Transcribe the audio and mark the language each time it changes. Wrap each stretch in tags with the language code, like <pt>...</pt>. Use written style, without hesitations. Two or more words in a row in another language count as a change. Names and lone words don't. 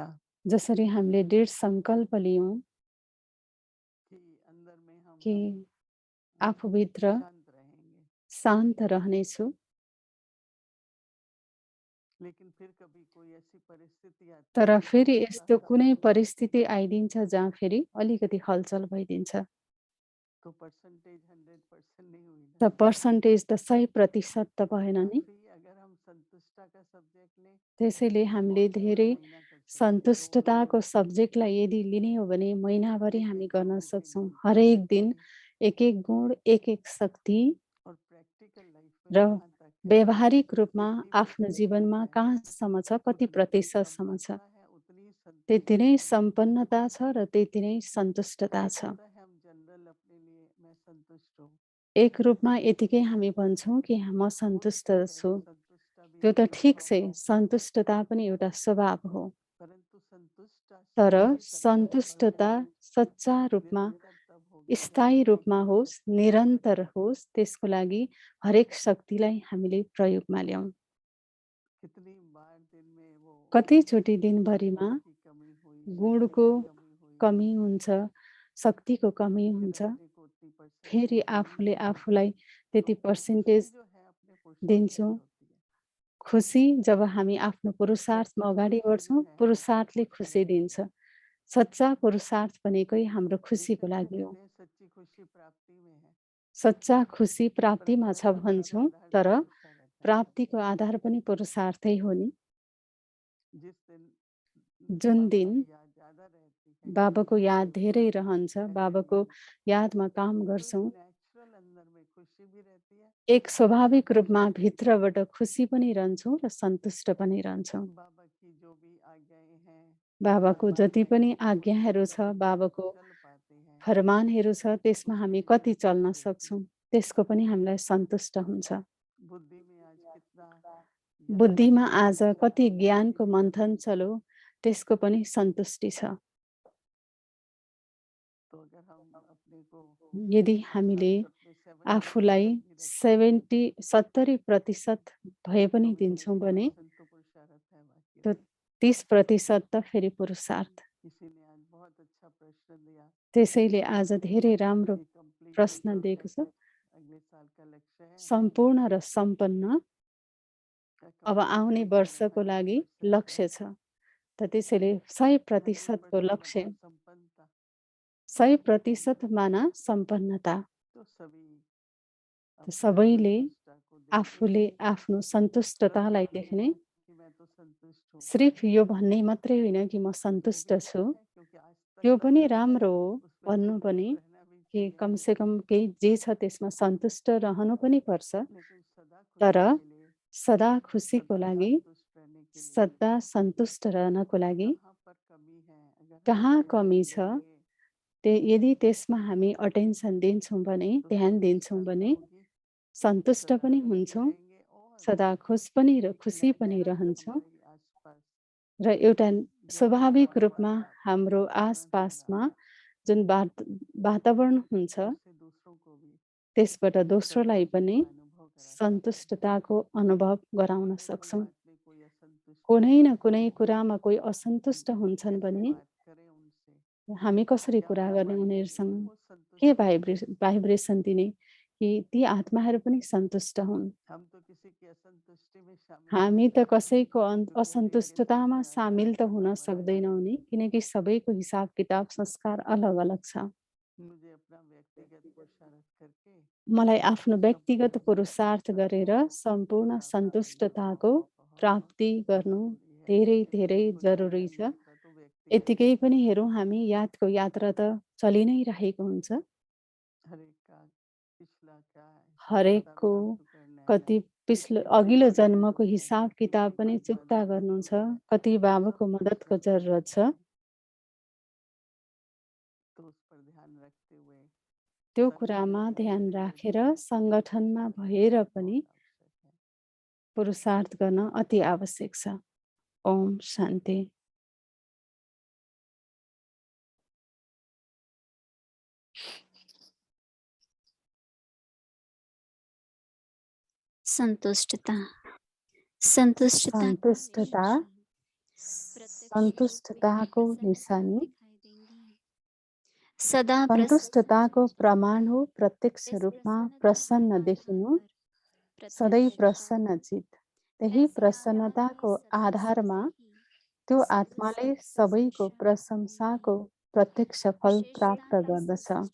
<ne>जसरी हामीले दृढ सङ्कल्प लियौँ</ne> <hi>कि अंदर में हम कि अ,</hi> <ne>आफूभित्र</ne> <hi>शांत रहेंगे।</hi> <ne>शान्त रहनेछु।</ne> <hi>लेकिन फिर कभी कोई ऐसी परिस्थिति आती</hi> <ne>तर</ne> <hi>है कि</hi> <ne>फेरि यस्तो</ne> <hi>थोड़ा-सा</hi> <ne>कुनै परिस्थिति आइदिन्छ जहाँ फेरि अलिकति हलचल भइदिन्छ।</ne> <hi>तो परसेंटेज 100% नहीं हुई</hi> <ne>त ना। पर्सन्टेज त 100% त</ne> <hi>तो</hi> <ne>भएन नि।</ne> <hi>काफ़ी अगर हम संतुष्टता का सब्जेक्ट लें</hi> <ne>त्यसैले</ne> <hi>तो</hi> <ne>हामीले</ne> <hi>बहुत बड़ा</hi> <ne>धेरै</ne> <hi>महीना कर सकते हैं, 2 महीने</hi> <ne>सन्तुष्टताको</ne> <hi>कर सकते हैं,</hi> <ne>सब्जेक्टलाई यदि लिने हो भने महिनाभरि हामी एक-एक गर्न</ne> <hi>गुण, एक-एक</hi> <ne>सक्छौँ।</ne> <hi>गुण कर</hi> <ne>हरेक</ne> <hi>सकते</hi> <ne>दिन</ne> <hi>हैं।</hi> <ne>एक-एक गुण, एक-एक शक्ति</ne> <hi>और प्रैक्टिकल लाइफ में</hi> <ne>र</ne> <hi>कहाँ तक है,</hi> <ne>व्यावहारिक रूपमा</ne> <hi>कितनी</hi> <ne>आफ्नो</ne> <hi>परसेंटेज</hi> <ne>जीवनमा</ne> <hi>है,</hi> <ne>कहाँसम्म छ, कति</ne> <hi>उतनी ही</hi> <ne>प्रतिशतसम्म छ,</ne> <hi>संपन्नता है, उतनी ही</hi> <ne>त्यति</ne> <hi>संतुष्टि</hi> <ne>नै</ne> <hi>है।</hi> <ne>सम्पन्नता छ र त्यति नै सन्तुष्टता एक छ।</ne> <hi>होता है हम जनरल अपने लिए मैं संतुष्ट हूँ,</hi> <ne>एक रूपमा यतिकै हामी भन्छौँ कि म</ne> <hi>वो</hi> <ne>सन्तुष्ट</ne> <hi>ठीक है,</hi> <ne>छु।</ne> <hi>संतुष्टता भी</hi> <ne>त्यो</ne> <hi>एक</hi> <ne>त ठिक</ne> <hi>स्वभाव</hi> <ne>छै,</ne> <hi>है।</hi> <ne>सन्तुष्टता पनि एउटा स्वभाव हो।</ne> <hi>परंतु संतुष्टता</hi> <ne>तर</ne> <hi>सच्ची तरह से</hi> <ne>सन्तुष्टता</ne> <hi>बढ़े,</hi> <ne>सच्चा रूपमा,</ne> <hi>निरंतर तब होगी जब</hi> <ne>स्थायी</ne> <hi>हम</hi> <ne>रूपमा</ne> <hi>एक-एक</hi> <ne>होस्,</ne> <hi>शक्ति को</hi> <ne>निरन्तर</ne> <hi>प्रयोग करें।</hi> <ne>होस्, त्यसको लागि हरेक शक्तिलाई हामीले प्रयोगमा ल्याऊँ।</ne> <hi>कितनी बार दिन में वो</hi> <ne>कतिचोटि</ne> <hi>थोड़ा</hi> <ne>दिनभरिमा</ne> <hi>गुण की कमी हुई, शक्ति</hi> <ne>गुणको</ne> <hi>की कमी हुई,</hi> <ne>कमी हुन्छ, शक्तिको कमी</ne> <hi>फिर</hi> <ne>हुन्छ,</ne> <hi>अपने को उतनी</hi> <ne>फेरि</ne> <hi>परसेंटेज देनी</hi> <ne>आफूले</ne> <hi>है।</hi> <ne>आफूलाई</ne> <hi>तो</hi> <ne>त्यति</ne> <hi>खुशी</hi> <ne>पर्सेन्टेज</ne> <hi>जो है अपने पुरुषार्थ</hi> <ne>दिन्छौँ।</ne> <hi>से होती है।</hi> <ne>खुसी जब हामी आफ्नो पुरुषार्थमा</ne> <hi>सच्ची</hi> <ne>अगाडि</ne> <hi>खुशी जो</hi> <ne>बढ्छौँ,</ne> <hi>है आपको</hi> <ne>पुरुषार्थले खुसी</ne> <hi>पुरुषार्थ</hi> <ne>दिन्छ।</ne> <hi>देगी।</hi> <ne>सच्चा पुरुषार्थ भनेकै हाम्रो खुसीको</ne> <hi>बेशक हम</hi> <ne>लागि हो।</ne> <hi>कहते हैं सच्ची खुशी प्राप्ति में है,</hi> <ne>सच्चा खुसी प्राप्तिमा</ne> <hi>परंतु</hi> <ne>छ</ne> <hi>प्राप्ति का</hi> <ne>भन्छौँ,</ne> <hi>आधार भी</hi> <ne>तर</ne> <hi>पुरुषार्थ है।</hi> <ne>प्राप्तिको आधार पनि पुरुषार्थै हो नि।</ne> <hi>जिस दिन</hi> <ne>जुन</ne> <hi>बाबा</hi> <ne>दिन</ne> <hi>की याद ज़्यादा रहती है,</hi> <ne>बाबाको याद धेरै रहन्छ, बाबाको यादमा काम</ne> <hi>तो एक</hi> <ne>गर्छौँ,</ne> <hi>नेचुरल अंदर में खुशी भी रहती है</hi> <ne>एक</ne> <hi>और</hi> <ne>स्वाभाविक रूपमा</ne> <hi>संतुष्टि भी रहती</hi> <ne>भित्रबाट खुसी पनि रहन्छौँ र सन्तुष्ट पनि रहन्छौँ।</ne> <hi>है। बाबा की जो भी आज्ञाएं हैं,</hi> <ne>बाबाको जति</ne> <hi>फरमाइएं</hi> <ne>पनि</ne> <hi>हैं, उसमें</hi> <ne>आज्ञाहरू छ,</ne> <hi>कितने हम</hi> <ne>बाबाको</ne> <hi>चल पाते हैं,</hi> <ne>फरमानहरू छ, त्यसमा हामी</ne> <hi>उसमें</hi> <ne>कति</ne> <hi>संतुष्टि</hi> <ne>चल्न</ne> <hi>रहती</hi> <ne>सक्छौँ,</ne> <hi>है।</hi> <ne>त्यसको पनि हामीलाई सन्तुष्ट हुन्छ।</ne> <hi>बुद्धि में आज कितना ज्ञान का</hi> <ne>बुद्धिमा आज</ne> <hi>मंथन चला,</hi> <ne>कति</ne> <hi>उसकी</hi> <ne>ज्ञानको</ne> <hi>भी</hi> <ne>मन्थन</ne> <hi>संतुष्टि है।</hi> <ne>चल्यो, त्यसको पनि सन्तुष्टि छ।</ne> <hi>तो अगर हम अपने को</hi> <ne>यदि हामीले</ne> <hi>60 में 70%</hi> <ne>आफूलाई</ne> <hi>भी रखते हैं</hi> <ne>70% भए</ne> <hi>तो</hi> <ne>पनि</ne> <hi>भी</hi> <ne>दिन्छौँ भने</ne> <hi>30% तो पुरुषार्थ है बाकी</hi> <ne>त्यो</ne> <hi>रहे।</hi> <ne>30% त फेरि पुरुषार्थ।</ne> <hi>किसी ने आज बहुत अच्छा प्रश्न दिया</hi> <ne>त्यसैले आज धेरै राम्रो</ne> <hi>कि कंप्लीट</hi> <ne>प्रश्न दिएको छ।</ne> <hi>अगले साल का लक्ष्य है</hi> <ne>सम्पूर्ण र सम्पन्न अब आउने</ne> <hi>कंप्लीटली माने</hi> <ne>वर्षको लागि 100% लक्ष्य छ। त त्यसैले 100% को</ne> <hi>100% लक्ष्य, मतलब संपन्नता।</hi> <ne>100% माना सम्पन्नता।</ne> <hi>तो सभी</hi> <ne>त</ne> <hi>अपनी</hi> <ne>सबैले</ne> <hi>संतुष्टता को देखें,</hi> <ne>आफूले आफ्नो</ne> <hi>सिर्फ</hi> <ne>सन्तुष्टतालाई</ne> <hi>ये नहीं</hi> <ne>देख्ने,</ne> <hi>है कि मैं तो संतुष्ट हूँ,</hi> <ne>सिर्फ यो भन्ने मात्रै होइन कि म</ne> <hi>वो भी</hi> <ne>सन्तुष्ट छु।</ne> <hi>अच्छा है क्योंकि आज तक</hi> <ne>त्यो</ne> <hi>तक</hi> <ne>पनि</ne> <hi>है,</hi> <ne>राम्रो हो,</ne> <hi>उस पे</hi> <ne>भन्नु पनि</ne> <hi>संतुष्ट रहना भी</hi> <ne>कि</ne> <hi>चाहिए।</hi> <ne>कमसेकम केही जे छ त्यसमा सन्तुष्ट रहनु पनि पर्छ।</ne> <hi>लेकिन सदा</hi> <ne>तर</ne> <hi>खुशी के लिए,</hi> <ne>सदा खुसीको</ne> <hi>सदा</hi> <ne>लागि,</ne> <hi>संतुष्ट रहने के लिए</hi> <ne>सदा सन्तुष्ट रहनको लागि</ne> <hi>कहाँ पर कमी है अगर हम</hi> <ne>कहाँ कमी</ne> <hi>ध्यान</hi> <ne>छ,</ne> <hi>देंगे</hi> <ne>यदि त्यसमा हामी अटेन्सन दिन्छौँ भने,</ne> <hi>तो</hi> <ne>ध्यान दिन्छौँ</ne> <hi>संतुष्टता भी</hi> <ne>भने</ne> <hi>होगी,</hi> <ne>सन्तुष्ट</ne> <hi>सदा</hi> <ne>पनि</ne> <hi>खुश भी</hi> <ne>हुन्छौँ,</ne> <hi>रहेंगे और</hi> <ne>सदा खुश पनि र खुसी पनि</ne> <hi>निरंतर</hi> <ne>रहन्छौँ</ne> <hi>हमारे आसपास</hi> <ne>र एउटा</ne> <hi>जो</hi> <ne>स्वाभाविक रूपमा हाम्रो</ne> <hi>वातावरण चल रहा</hi> <ne>आसपासमा</ne> <hi>है</hi> <ne>जुन वातावरण हुन्छ,</ne> <hi>उससे दूसरों को भी</hi> <ne>त्यसबाट दोस्रोलाई</ne> <hi>संतुष्टि</hi> <ne>पनि</ne> <hi>का अनुभव करा सकते हैं।</hi> <ne>सन्तुष्टताको अनुभव गराउन</ne> <hi>कोई न कोई</hi> <ne>सक्छौँ।</ne> <hi>बात में कोई असंतुष्ट</hi> <ne>कुनै</ne> <hi>होता</hi> <ne>न</ne> <hi>है,</hi> <ne>कुनै कुरामा कोही</ne> <hi>हम</hi> <ne>असन्तुष्ट हुन्छन्</ne> <hi>कैसे</hi> <ne>भने</ne> <hi>बात करें उनसे,</hi> <ne>हामी कसरी</ne> <hi>क्या</hi> <ne>कुरा गर्ने</ne> <hi>फरमाइए</hi> <ne>उनीहरूसँग,</ne> <hi>कि वो</hi> <ne>के</ne> <hi>संतुष्ट रहें।</hi> <ne>भाइब्रेसन दिने कि ती आत्माहरू पनि सन्तुष्ट हुन्।</ne> <hi>हम तो किसी की असंतुष्टि में शामिल नहीं</hi> <ne>हामी</ne> <hi>हो</hi> <ne>त</ne> <hi>सकते</hi> <ne>कसैको</ne> <hi>क्योंकि हर एक के साथ</hi> <ne>असन्तुष्टतामा</ne> <hi>का</hi> <ne>सामेल त हुन</ne> <hi>हिसाब अलग है।</hi> <ne>सक्दैनौँ नि, किनकि सबैको हिसाब किताब संस्कार अलग-अलग छ।</ne> <hi>मुझे अपना व्यक्तिगत पुरुषार्थ करके</hi> <ne>मलाई आफ्नो व्यक्तिगत</ne> <hi>संपूर्ण</hi> <ne>पुरुषार्थ</ne> <hi>संतुष्टता</hi> <ne>गरेर</ne> <hi>को</hi> <ne>सम्पूर्ण</ne> <hi>प्राप्त करना</hi> <ne>सन्तुष्टताको</ne> <hi>बहुत बहुत</hi> <ne>प्राप्ति गर्नु</ne> <hi>जरूरी है।</hi> <ne>धेरै</ne> <hi>क्योंकि</hi> <ne>धेरै</ne> <hi>खुद की</hi> <ne>जरुरी छ।</ne> <hi>यात्रा तो व्यक्तिगत</hi> <ne>यत्तिकै</ne> <hi>है।</hi> <ne>पनि हेरौँ हामी यादको यात्रा त चलि नै रहेको हुन्छ।</ne> <hi>हरेक का पिछला क्या है सब हिसाब</hi> <ne>हरेकको</ne> <hi>किताब चुकाना है ना,</hi> <ne>कति पिछलो</ne> <hi>कितने</hi> <ne>अघिल्लो</ne> <hi>पैसे</hi> <ne>जन्मको</ne> <hi>खर्च हुए</hi> <ne>हिसाब</ne> <hi>हैं,</hi> <ne>किताब</ne> <hi>कितनी</hi> <ne>पनि</ne> <hi>की</hi> <ne>चुक्ता</ne> <hi>मदद की</hi> <ne>गर्नुहुन्छ।</ne> <hi>जरूरत है,</hi> <ne>कति</ne> <hi>सब</hi> <ne>बाबुको</ne> <hi>कुछ</hi> <ne>मद्दतको</ne> <hi>सब</hi> <ne>जरुरत छ।</ne> <hi>है। तो उस पर ध्यान रखते हुए</hi> <ne>त्यो</ne> <hi>संगठन</hi> <ne>कुरामा</ne> <hi>में</hi> <ne>ध्यान</ne> <hi>रहते हुए</hi> <ne>राखेर</ne> <hi>भी</hi> <ne>सङ्गठनमा</ne> <hi>पुरुषार्थ</hi> <ne>भएर</ne> <hi>करना</hi> <ne>पनि</ne> <hi>बहुत आवश्यक है।</hi> <ne>पुरुषार्थ गर्न अति आवश्यक छ। ओम शान्ति।</ne> <hi>संतुष्टता संतुष्टता की</hi> <ne>सन्तुष्टता</ne> <hi>निशानी</hi> <ne>सन्तुष्टताको निशानी</ne> <hi>सदा</hi> <ne>सन्तुष्टताको प्रमाण हो प्रत्यक्ष रूपमा प्रसन्न देखिनु, सधैँ प्रसन्न चित। त्यही प्रसन्नताको आधारमा त्यो आत्माले सबैको प्रशंसाको प्रत्यक्ष फल प्राप्त गर्दछ।</ne>